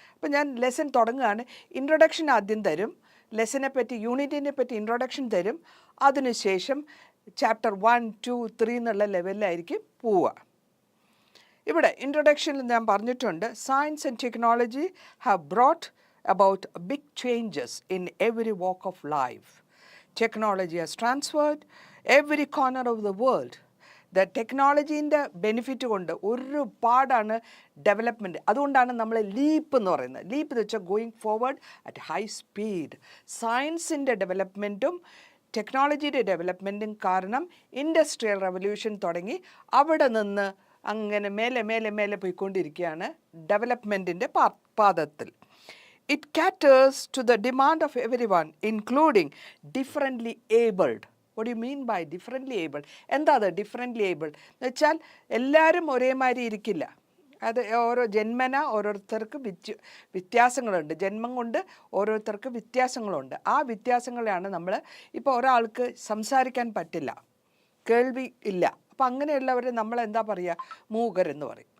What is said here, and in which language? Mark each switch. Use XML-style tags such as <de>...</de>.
<ml>അപ്പോൾ ഞാൻ ലെസൺ തുടങ്ങുകയാണ്. ഇൻട്രൊഡക്ഷൻ ആദ്യം തരും, ലെസനെ പറ്റി യൂണിറ്റിനെ പറ്റി ഇൻട്രൊഡക്ഷൻ തരും. അതിനുശേഷം ചാപ്റ്റർ 1, 2, 3 എന്നുള്ള ലെവലിലായിരിക്കും പോവുക. ഇവിടെ ഇൻട്രൊഡക്ഷനിൽ ഞാൻ പറഞ്ഞിട്ടുണ്ട്,</ml> <en>Science and technology have brought about big changes in every walk of life. Technology has transferred every corner of the world.</en> <ml>The ടെക്നോളജീൻ്റെ benefit കൊണ്ട് ഒരുപാടാണ് ഡെവലപ്മെൻറ്റ്. അതുകൊണ്ടാണ് നമ്മൾ ലീപ്പ് എന്ന് പറയുന്നത്. ലീപ്പ് എന്ന് വെച്ചാൽ</ml> <en>Going forward at high speed.</en> <ml>സയൻസിൻ്റെ ഡെവലപ്മെൻറ്റും ടെക്നോളജിയുടെ ഡെവലപ്മെൻറ്റും കാരണം ഇൻഡസ്ട്രിയൽ റവല്യൂഷൻ തുടങ്ങി അവിടെ നിന്ന് അങ്ങനെ മേലെ പോയിക്കൊണ്ടിരിക്കുകയാണ് ഡെവലപ്മെൻറ്റിൻ്റെ പാദത്തിൽ.</ml> <en>It caters to the demand of everyone, including differently abled. What do you mean by differently abled?</en> <ml>എന്താ അത് ഡിഫറെൻ്റ്ലി ഏബിൾഡ് എന്ന് വെച്ചാൽ എല്ലാവരും ഒരേമാതിരി ഇരിക്കില്ല. അത് ജന്മന ഓരോരുത്തർക്ക് വ്യത്യാസങ്ങളുണ്ട്. ജന്മം കൊണ്ട് ഓരോരുത്തർക്ക് വ്യത്യാസങ്ങളുണ്ട്. ആ വ്യത്യാസങ്ങളെയാണ് നമ്മൾ ഇപ്പോൾ ഒരാൾക്ക് സംസാരിക്കാൻ പറ്റില്ല, കേൾവി ഇല്ല, അപ്പോൾ അങ്ങനെയുള്ളവരെ നമ്മൾ എന്താ പറയുക, മൂകരെന്ന് പറയും.</ml>